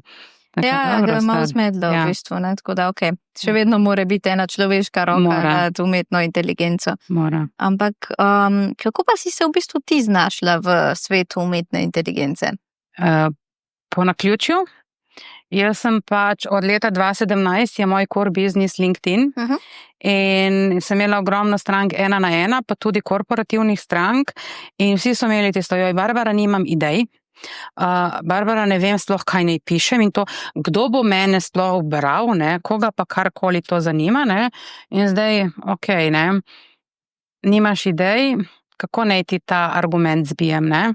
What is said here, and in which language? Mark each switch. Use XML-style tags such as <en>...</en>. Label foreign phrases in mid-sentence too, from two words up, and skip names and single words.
<sl>Ja, ga malo zmedlo v bistvu, ne? Tako da, okej, še vedno mora biti ena človeška roka nad umetno inteligenco. Mora. Ampak, kako pa si se v bistvu ti znašla v svetu umetne inteligence? Po naključju. Jaz sem pač od leta 2017 je moj</sl> <en>core business</en> <sl>LinkedIn in sem imela ogromno strank 1 na 1, pa tudi korporativnih strank in vsi so imeli tisto, joj, Barbara, nimam idej. Barbara, ne vem sploh, kaj naj pišem in to, kdo bo mene sploh bral, ne, koga pa karkoli to zanima, ne, in zdaj, okej, ne, nimaš idej, kako naj ti ta argument zbijem, ne?</sl>